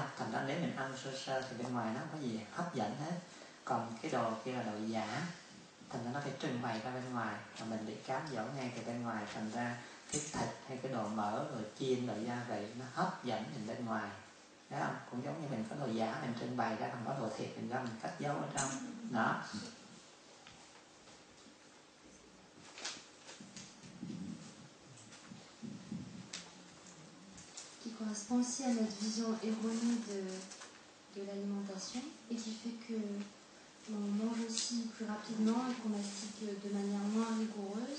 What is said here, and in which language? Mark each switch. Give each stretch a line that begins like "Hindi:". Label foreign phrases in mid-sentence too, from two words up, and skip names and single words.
Vietnamese: Thành ra nếu mình ăn sơ thì bên ngoài nó không có gì hấp dẫn hết, còn cái đồ kia là đồ giả, thành ra nó phải trưng bày ra bên ngoài, và mình bị cám dỗ ngay từ bên ngoài, thành ra cái thịt hay cái đồ mỡ rồi chiên rồi gia vị nó hấp dẫn mình bên ngoài, thấy không? Cũng giống như mình có đồ giả mình trưng bày ra, còn có đồ thiệt mình ra mình cất giấu ở trong đó.
French: Qui correspond aussi à notre vision erronée de l'alimentation et qui fait que on mange aussi plus rapidement et qu'on mastique de manière moins rigoureuse.